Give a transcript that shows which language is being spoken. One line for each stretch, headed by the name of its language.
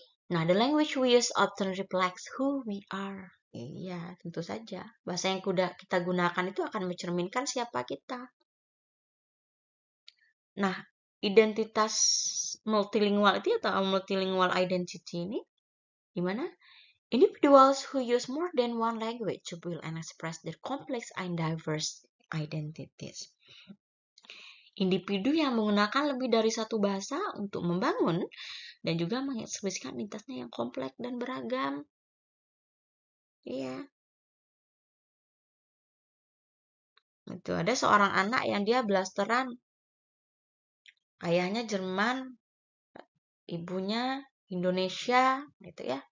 English: Nah, the language we use often reflects who we are.
Indonesian: Iya, tentu saja. Bahasa yang kita gunakan itu akan mencerminkan siapa kita. Nah, identitas multilingual itu atau multilingual identity ini gimana?
English: Individuals who use more than one language to build and express their complex and diverse identities.
Indonesian: Individu yang menggunakan lebih dari satu bahasa untuk membangun dan juga mengekspresikan identitasnya yang kompleks dan beragam. Iya. Itu ada seorang anak yang dia blasteran. Ayahnya Jerman, ibunya Indonesia, gitu ya.